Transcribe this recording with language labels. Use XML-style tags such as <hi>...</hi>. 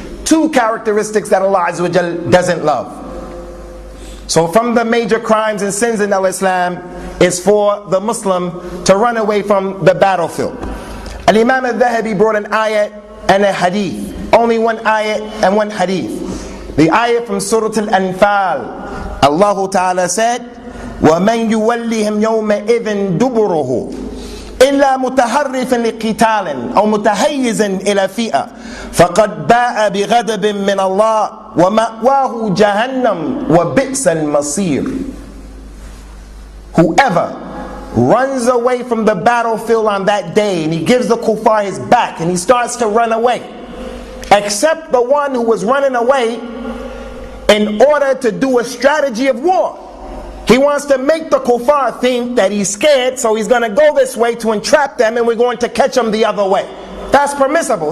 <en>Two characteristics that Allah Azza wa Jal doesn't love. So from the major crimes and sins in al-Islam is for the Muslim to run away from the battlefield. Al-Imam al-Dhahabi brought an ayat and a hadith. Only one ayat and one hadith. The ayat from Surah Al-Anfal. Allah Ta'ala said,</en> <ar>وَمَنْ يُوَلِّهِمْ يَوْمَئِذٍ دُبُرُهُ إِلَّا مُتَحَرِّفًا لِقِتَالٍ أَوْ مُتَحَيِّزًا إِلَى فِئَةٍ فَقَدْ بَاءَ بِغَضَبٍ مِّنَ اللَّهِ وَمَأْوَاهُ جَهَنَّمُ وَبِئْسَ الْمَصِيرُ.</ar> <en>Whoever runs away from the battlefield on that day, and he gives the kuffar his back, and he starts to run away, except the one who was running away in order to do a strategy of war. He wants to make the kuffar think that he's scared, so he's going to go this way to entrap them, and we're going to catch them the other way. That's permissible.</en>